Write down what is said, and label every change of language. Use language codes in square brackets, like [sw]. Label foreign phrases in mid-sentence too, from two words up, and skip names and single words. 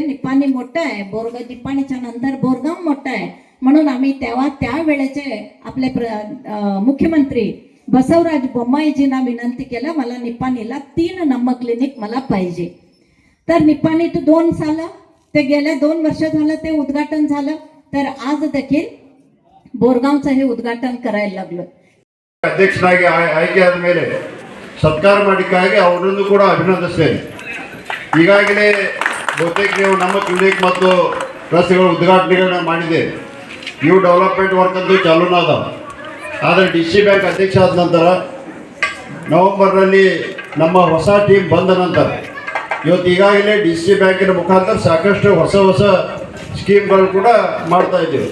[mr] निप्पाणी मोठं आहे, निप्पाणीच्या नंतर बोरगाव मोठं आहे, म्हणून आम्ही त्या वेळेचे आपले मुख्यमंत्री बसवराज बोम्माईजींना विनंती केलं, मला निप्पाणीला 3 नम क्लिनिक मला पाहिजे। तर निप्पाणीत 2 साल ते गेल्या 2 वर्ष झालं ते उद्घाटन झालं, तर आज देखील बोरगावचं हे उद्घाटन करायला लागलं। [kn] ಅಧ್ಯಕ್ಷರಾಗಿ ಆಯ್ಕೆಯಾದ ಮೇಲೆ ಸತ್ಕಾರ ಮಾಡಿಕ್ಕಾಗಿ ಅವರನ್ನು ಕೂಡ ಅಭಿನಂದಿಸ್ತೇನೆ। ಈಗಾಗಲೇ ಬಹುತೇಕ ನೀವು ನಮ್ಮ ಕ್ಲಿನಿಕ್ ಮತ್ತು ರಸ್ತೆಗಳ ಉದ್ಘಾಟನೆಗಳನ್ನ ಮಾಡಿದ್ದೇವೆ, ಇವು [en] development work [kn] ಅಂತೂ ಚಾಲೂನ ಅದಾವ। ಆದರೆ DC ಬ್ಯಾಂಕ್ ಅಧ್ಯಕ್ಷ ಆದ ನಂತರ ನವೆಂಬರ್ನಲ್ಲಿ ನಮ್ಮ ಹೊಸ ಟೀಮ್ ಬಂದ ನಂತರ ಇವತ್ತು ಈಗಾಗಲೇ DC ಬ್ಯಾಂಕಿನ ಮುಖಾಂತರ ಸಾಕಷ್ಟು ಹೊಸ ಸ್ಕೀಮ್ಗಳು ಕೂಡ ಮಾಡ್ತಾ ಇದ್ದೀವಿ।